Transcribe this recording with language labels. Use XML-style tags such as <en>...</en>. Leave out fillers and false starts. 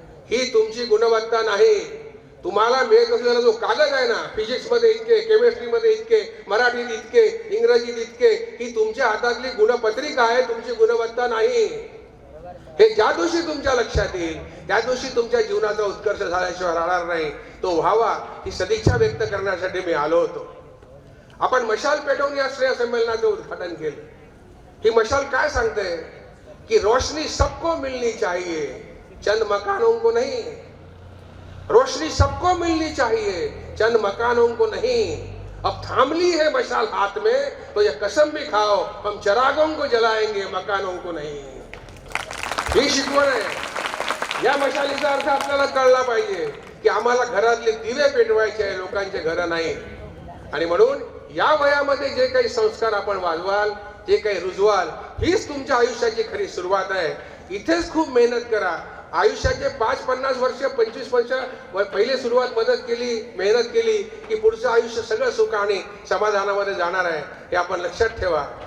<mr>ही तुमची गुणवत्ता नाही. तुम्हाला मिळत असलेला जो कागद आहे ना, फिजिक्स मध्ये इतके, केमिस्ट्रीमध्ये इतके, मराठीत इतके, इंग्रजीत इतके, ही तुमच्या हातातली गुणपत्रिका आहे, तुमची गुणवत्ता नाही. हे ज्या दिवशी तुमच्या लक्षात येईल त्या दिवशी तुमच्या जीवनाचा उत्कर्ष झाल्याशिवाय राहणार नाही. तो व्हावा ही सदिच्छा व्यक्त करण्यासाठी मी आलो होतो. आपण मशाल पेटवून या स्नेह संमेलनाचं उद्घाटन केलं. ही मशाल काय सांगते की</mr> <hi>रोशनी सबको मिलनी चाहिए, चंद मकानों को नहीं. रोशनी सबको मिलनी चाहिए, चंद मकानों को नहीं. अब थाम ली है मशाल हाथ में तो ये कसम भी खाओ हम चिरागों को जलाएंगे, मकानों को नहीं.</hi> <mr>ही शिकवण आहे. या मशालीचा अर्थ आपल्याला कळला पाहिजे की आम्हाला घरातले दिवे पेटवायचे आहे, लोकांचे घर नाही. आणि म्हणून या वयामध्ये जे काही संस्कार आपण वाजवाल, जे काही रुजवाल, हीच तुमच्या आयुष्याची खरी सुरुवात आहे. इथेच खूप मेहनत करा. आयुष्याचे 5-50 वर्ष 25 वर्ष पहिले सुरुवात मदत केली, मेहनत केली की पुढचं आयुष्य सगळं सुख आणि समाधानामध्ये जाणार आहे. हे आपण लक्षात ठेवा.</mr>